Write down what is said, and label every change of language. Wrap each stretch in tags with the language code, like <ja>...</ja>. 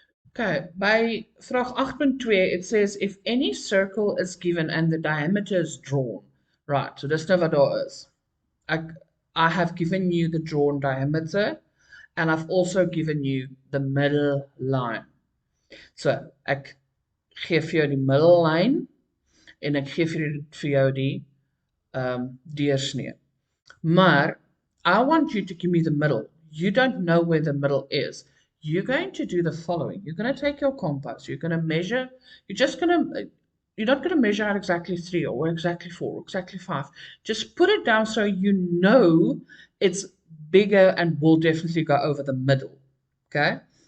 <en>Okay,</en> <af>by vraag 8.2,</af> <en>it says if any circle is given and the diameter is drawn. Right,</en> <af>so dis nou wat daar is.</af> <en>I have given you the drawn diameter and I've also given you the middle line.</en> <af>So ek gee vir jou die middellyn en ek gee vir jou die deursnee.</af> <en>Maar I want you to give me the middle. You don't know where the middle is. You're going to do the following. You're going to take your compass. You're going to measure. You're not going to measure out exactly 3 or exactly 4 or exactly 5. Just put it down so you know it's bigger and will definitely go over the middle. Okay?</en>